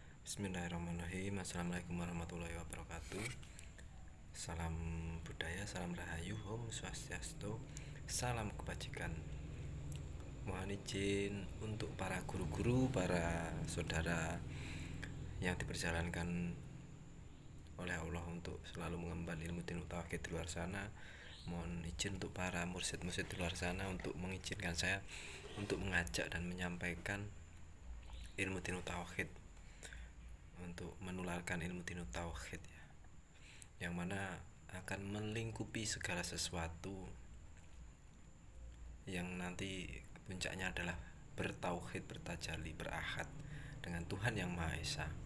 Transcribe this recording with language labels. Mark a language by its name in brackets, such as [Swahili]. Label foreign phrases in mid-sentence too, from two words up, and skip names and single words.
[Arabic] بسم الله الرحمن الرحيم. السلام عليكم ورحمة الله وبركاته. [Indonesian] Salam budaya, salam rahayu, Om Swastiastu, salam kebajikan. Mohon izin untuk para guru-guru, para saudara yang diperjalankan oleh Allah untuk selalu mengemban ilmu [Arabic] دين التوحيد [Indonesian] di luar sana. Mohon izin untuk para mursyid-mursyid di luar sana untuk mengizinkan saya untuk mengajak dan menyampaikan ilmu [Arabic] دين التوحيد, [Indonesian] untuk menularkan ilmu [Arabic] دين التوحيد [Indonesian] ya, yang mana akan melingkupi segala sesuatu yang nanti puncaknya adalah bertauhid, bertajalli, berahad dengan Tuhan yang Maha Esa.